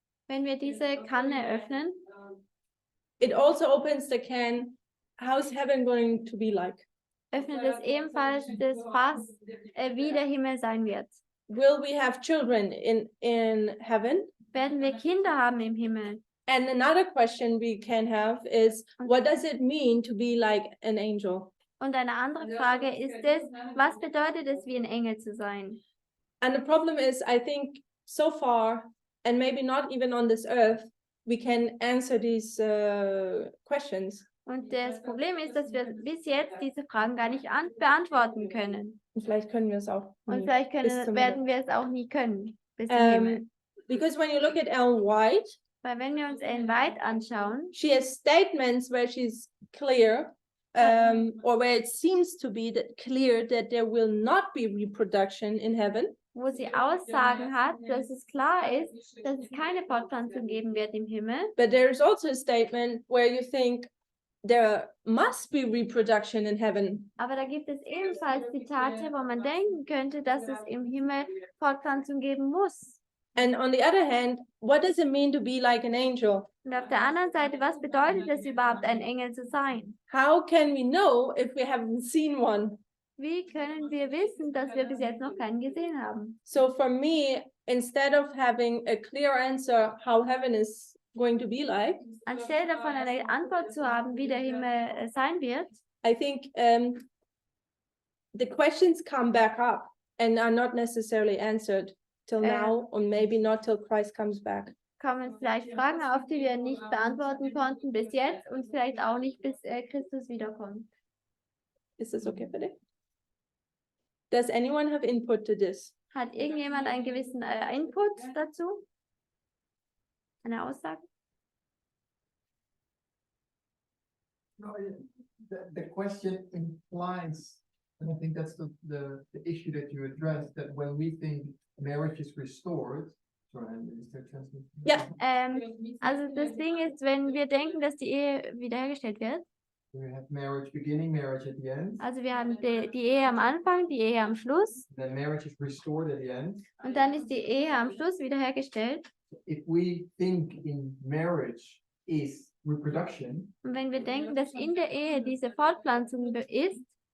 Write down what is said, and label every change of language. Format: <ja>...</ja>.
<de>wenn wir diese Kanne öffnen,</de> <en>it also opens the can, how's heaven going to be like?</en> <de>öffnet es ebenfalls das Fass, wie der Himmel sein wird.</de> <en>Will we have children in heaven?</en> <de>Werden wir Kinder haben im Himmel?</de> <en>And another question we can have is, what does it mean to be like an angel?</en> <de>Und eine andere Frage ist es, was bedeutet es, wie ein Engel zu sein?</de> <en>And the problem is, I think so far, and maybe not even on this earth, we can answer these questions.</en> <de>Und das Problem ist, dass wir bis jetzt diese Fragen gar nicht beantworten können. Und vielleicht können wir es auch Und nie. vielleicht bis zum werden wir es auch nie können, bis zum Himmel.</de> <en>Because when you look at Ellen White,</en> <de>Weil wenn wir uns Ellen White anschauen,</de> <en>she has statements where she's clear, or where it seems to be clear that there will not be reproduction in heaven.</en> <de>wo sie Aussagen hat, dass es klar ist, dass es keine Fortpflanzung geben wird im Himmel.</de> <en>But there is also a statement where you think there must be reproduction in heaven.</en> <de>Aber da gibt es ebenfalls Zitate, wo man denken könnte, dass es im Himmel Fortpflanzung geben muss.</de> <en>And on the other hand, what does it mean to be like an angel?</en> <de>Und auf der anderen Seite, was bedeutet es überhaupt, ein Engel zu sein?</de> <en>How can we know if we haven't seen one?</en> <de>Wie können wir wissen, dass wir bis jetzt noch keinen gesehen haben?</de> <en>So for me, instead of having a clear answer how heaven is going to be like,</en> <de>Anstelle davon eine Antwort zu haben, wie der Himmel sein wird,</de> <en>I think the questions come back up and are not necessarily answered till now, or maybe not till Christ comes back.</en> <de>kommen vielleicht Fragen auf, die wir nicht beantworten konnten bis jetzt und vielleicht auch nicht, bis Christus wiederkommt.</de> <en>Is this okay for dich? Does anyone have input to this?</en> <de>Hat irgendjemand einen gewissen Input dazu? Eine Aussage?</de> <en>No, the question implies, and I think that's the issue that you addressed, that when we think marriage is restored, sorry, is there translation? Yeah.</en> <de>Also das Ding ist, wenn wir denken, dass die Ehe wiederhergestellt wird,</de> <en>We have marriage beginning, marriage at the end,</en> <de>also wir haben die Ehe am Anfang, die Ehe am Schluss</de> <en>then marriage is restored at the end.</en> <de>und dann ist die Ehe am Schluss wiederhergestellt.</de> <en>If we think in marriage is reproduction,</en> <de>Und wenn wir denken, dass in der Ehe diese Fortpflanzung ist,</de>